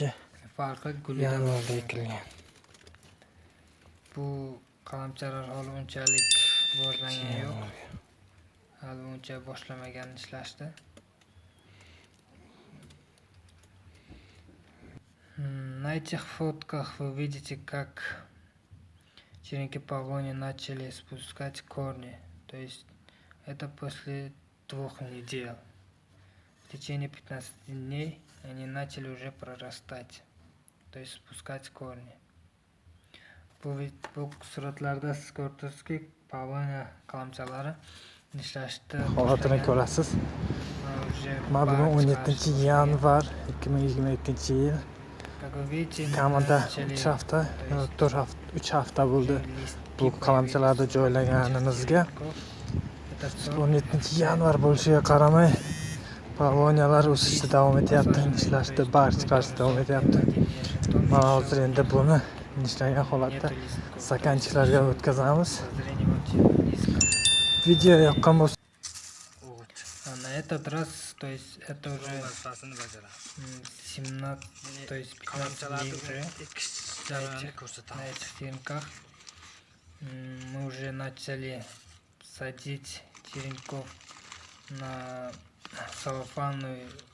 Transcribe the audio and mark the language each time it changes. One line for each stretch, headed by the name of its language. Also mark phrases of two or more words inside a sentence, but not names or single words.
Uzbek: farqi yanvarda ekilgan. Bu qalamchalar hali unchalik rivojlangan yo'q. Hali uncha boshlamagan ishlashdi.
Russian: На этих фотках вы видите, как черенки павлония начали спускать корни. То есть это после 2 недель. В течение 15 дней они начали уже прорастать, то есть спускать корни.
Uzbek: Bu suratlarda siz ko'rdingizki, pavlonia qalamchalari ishlashni Holatini ko'rasiz. Mana bugun 17 yanvar 2022 yil.
Russian: Как вы видите,
Uzbek: Kamida
Russian: начали,
Uzbek: 3 hafta,
Russian: то есть
Uzbek: 4 hafta, 3 hafta bo'ldi
Russian: listki
Uzbek: bu qalamchalarda
Russian: появились
Uzbek: joylaganimizga.
Russian: Этот сорт
Uzbek: 17 yanvar bo'lishiga qaramay pavloniyalar o'sishda davom etyapti, ishlashda barcha davom etyapti. Mana hozir endi buni ishlagan holatda stakanchiklarga o'tkazamiz. Video yoqqan bo'lsa
Russian: На этот раз, то есть это уже 17, то есть 15 дней уже на этих фермках. Мы уже начали садить черенков на салофановые